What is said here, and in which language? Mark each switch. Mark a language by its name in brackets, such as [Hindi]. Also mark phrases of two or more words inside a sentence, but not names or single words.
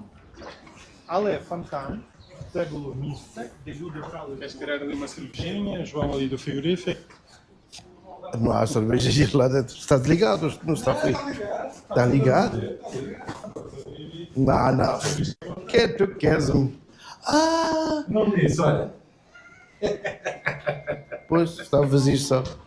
[Ukrainian] Але фонтан це було місце, де люди брали. [Portuguese] Queres tirar ali uma cervejinha, João ali do frigorífico? Não há cerveja lá dentro. Está ligado? Não está feito. Está ligado? Não. Que tu queres? Não disse, olha. Pois, está vazio só.